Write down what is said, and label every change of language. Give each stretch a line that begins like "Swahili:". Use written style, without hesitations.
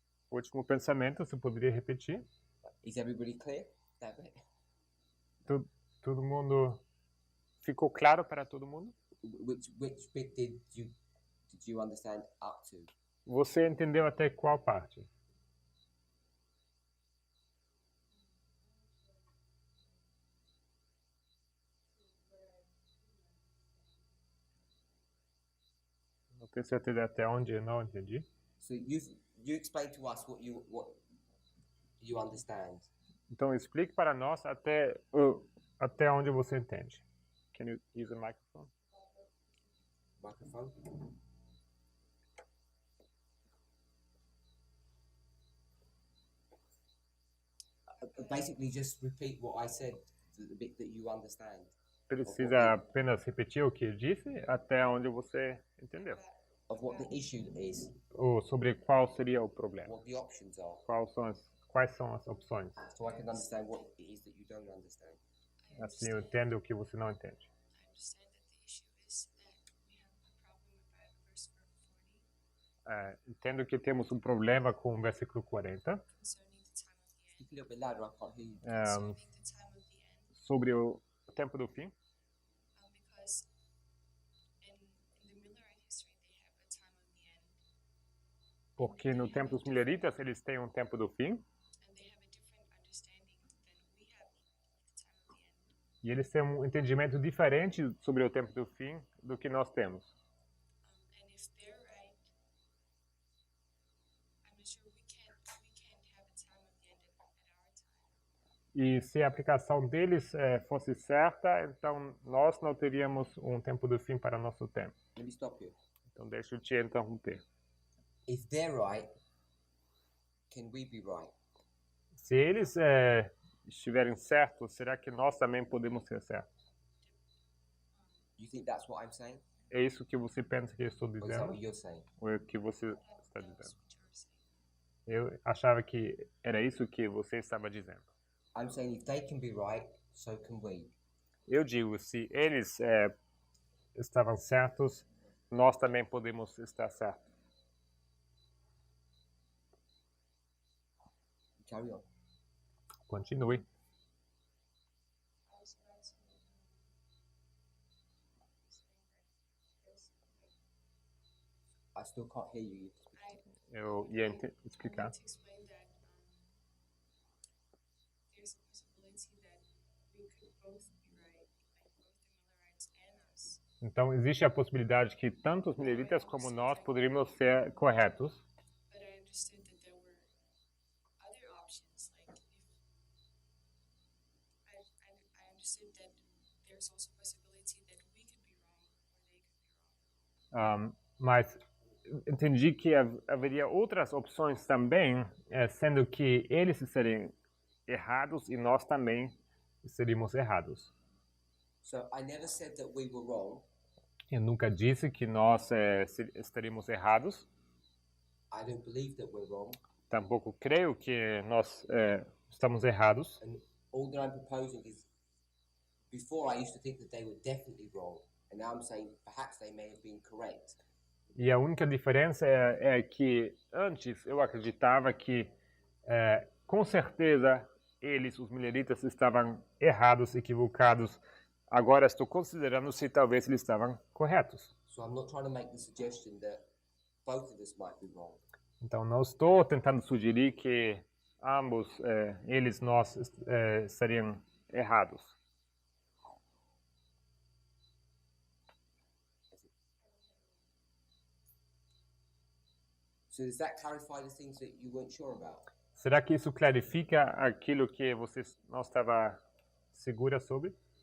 Portuguese: Último pensamento, você poderia repetir?
English: Is everybody clear? That bit?
Portuguese: Todo mundo ficou claro para todo mundo?
English: Which bit did you understand up to?
Portuguese: Você entendeu até qual parte? Não tenho certeza até onde eu não entendi.
English: So you explain to us what you understand.
Portuguese: Então explique para nós até onde você entende.
English: Can you use the microphone? Microphone. Basically, just repeat what I said, the bit that you understand.
Portuguese: Precisa apenas repetir o que eu disse até onde você entendeu.
English: Of what the issue is,
Portuguese: Ou sobre qual seria o problema.
English: what the options are,
Portuguese: Quais são as opções.
English: so I can understand what it is that you don't understand.
Portuguese: Assim eu entendo o que você não entende.
English: I understand that the issue is that we have a problem about verse 40
Portuguese: Entendo que temos um problema com o versículo 40
English: concerning the time of the end. Speak a little bit louder, I can't hear you. Concerning the time of the end,
Portuguese: sobre o tempo do fim.
English: because in the Millerite history they have a time of the end,
Portuguese: Porque no tempo dos mileritas eles têm um tempo do fim
English: and they have a different understanding than we have of the time of the end.
Portuguese: e eles têm um entendimento diferente sobre o tempo do fim do que nós temos.
English: And if they're right, I'm not sure we can't have a time of the end at our time.
Portuguese: E se a aplicação deles fosse certa, então nós não teríamos um tempo do fim para nosso tempo.
English: Let me stop you.
Portuguese: Então deixa eu te interromper.
English: If they're right, can we be right?
Portuguese: Se eles estiverem certos, será que nós também podemos ser certos?
English: You think that's what I'm saying?
Portuguese: É isso que você pensa que eu estou
English: Or is that
Portuguese: dizendo?
English: what you're saying?
Portuguese: Ou é o que você está
English: That's
Portuguese: dizendo?
English: what you're saying.
Portuguese: Eu achava que era isso que você estava dizendo.
English: I'm saying if they can be right, so can we.
Portuguese: Eu digo, se eles estavam certos, nós também podemos estar certos.
English: Carry on.
Portuguese: Continue.
English: I was about to saying that I still can't hear you.
Portuguese: Eu ia
English: I
Portuguese: explicar.
English: wanted to explain that there's a possibility that we could both be right, like both the Millerites and us.
Portuguese: Então, existe a possibilidade que tanto os mileritas como nós poderíamos ser corretos.
English: But I understood that there were other options, like if I understood that there's also a possibility that we could be wrong or they could be wrong.
Portuguese: Mas entendi que haveria outras opções também, sendo que eles seriam errados e nós também seríamos errados.
English: So I never said that we were wrong.
Portuguese: Eu nunca disse que nós estaríamos errados.
English: I don't believe that we're wrong.
Portuguese: Tampouco creio que nós estamos errados.
English: And all that I'm proposing is, before I used to think that they were definitely wrong, and now I'm saying perhaps they may have been correct.
Portuguese: E a única diferença é que antes eu acreditava que com certeza eles, os mileritas, estavam errados, equivocados. Agora estou considerando se talvez eles estavam corretos.
English: So I'm not trying to make the suggestion that both of us might be wrong.
Portuguese: Então não estou tentando sugerir que ambos, eles, nós, estariam errados.
English: So does that clarify the things that you weren't sure about?
Portuguese: Será que isso clarifica aquilo que você não estava segura sobre?